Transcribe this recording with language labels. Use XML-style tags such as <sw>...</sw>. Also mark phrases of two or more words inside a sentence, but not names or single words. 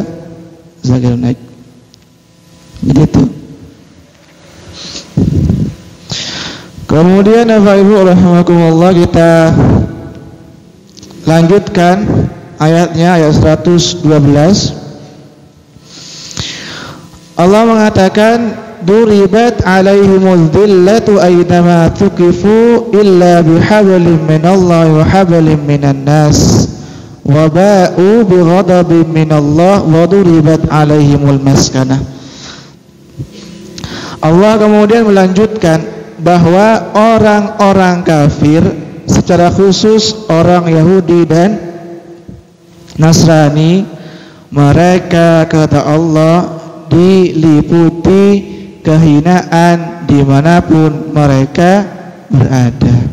<id>Zakir Naik. Begitu. Kemudian Bapak Ibu rahimakumullah, kita lanjutkan ayatnya, ayat 112. Allah mengatakan,</id> <ar>ضربت عليهم الذلة أين ما ثقفوا إلا بحبل من الله وحبل من الناس وباءوا بغضب من الله وضربت عليهم المسكنة.</ar> <id>Allah kemudian melanjutkan bahwa orang-orang kafir, secara khusus orang Yahudi dan Nasrani, mereka kata Allah diliputi kehinaan dimanapun mereka berada.</id>